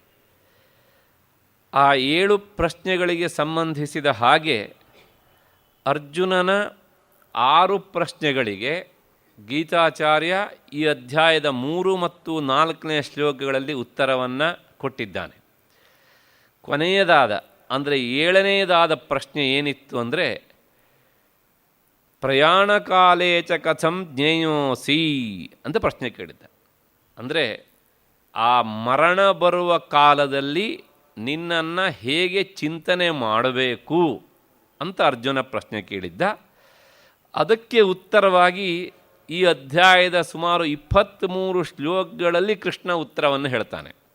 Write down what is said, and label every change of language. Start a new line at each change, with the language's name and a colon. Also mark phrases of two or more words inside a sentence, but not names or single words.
Kannada: ಆ 7 ಪ್ರಶ್ನೆಗಳಿಗೆ ಸಂಬಂಧಿಸಿದ ಹಾಗೆ ಅರ್ಜುನನ 6 ಪ್ರಶ್ನೆಗಳಿಗೆ ಗೀತಾಚಾರ್ಯ ಈ ಅಧ್ಯಾಯದ 3 ಮತ್ತು 4ನೇ ಶ್ಲೋಕಗಳಲ್ಲಿ ಉತ್ತರವನ್ನು ಕೊಟ್ಟಿದ್ದಾನೆ. ಕೊನೆಯದಾದ ಅಂದರೆ 7ನೇದಾದ ಪ್ರಶ್ನೆ ಏನಿತ್ತು ಅಂದರೆ,
Sanskrit: ಪ್ರಯಾಣ ಕಾಲೇ ಚ ಕಥಂ ಜ್ಞೇಯೋಸಿ
Kannada: ಅಂತ ಪ್ರಶ್ನೆ ಕೇಳಿದ್ದ. ಅಂದರೆ ಆ ಮರಣ ಬರುವ ಕಾಲದಲ್ಲಿ ನಿನ್ನನ್ನು ಹೇಗೆ ಚಿಂತನೆ ಮಾಡಬೇಕು ಅಂತ ಅರ್ಜುನ ಪ್ರಶ್ನೆ ಕೇಳಿದ್ದ. ಅದಕ್ಕೆ ಉತ್ತರವಾಗಿ ಈ ಅಧ್ಯಾಯದ ಸುಮಾರು 23 ಶ್ಲೋಕಗಳಲ್ಲಿ ಕೃಷ್ಣ ಉತ್ತರವನ್ನು ಹೇಳ್ತಾನೆ.